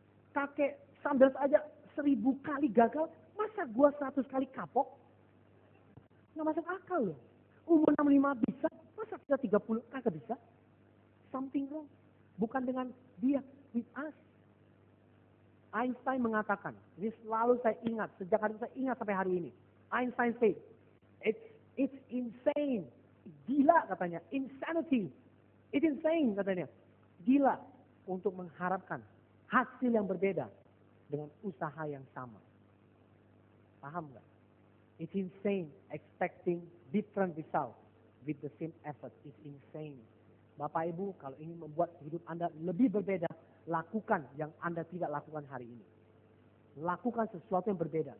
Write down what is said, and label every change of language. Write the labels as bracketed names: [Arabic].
[Indonesian] Kakek Sanders aja 1000 kali gagal, masa gua 100 kali kapok? Nggak masuk akal loh. Umur 65 bisa, masa kita 30 kagak bisa? [English] Something wrong. [Indonesian] Bukan dengan dia, [English] with us. [Indonesian] Einstein mengatakan, ini selalu saya ingat, sejak hari itu saya ingat sampai hari ini. [English] Einstein said, it's insane. [Indonesian] Gila katanya, [English] insanity. It's insane [Indonesian] katanya. Gila untuk mengharapkan hasil yang berbeda dengan usaha yang sama. Paham nggak? [English] It's insane expecting different results with the same effort. It's insane. [Indonesian] Bapak Ibu, kalau ingin membuat hidup Anda lebih berbeda, lakukan yang Anda tidak lakukan hari ini. Lakukan sesuatu yang berbeda.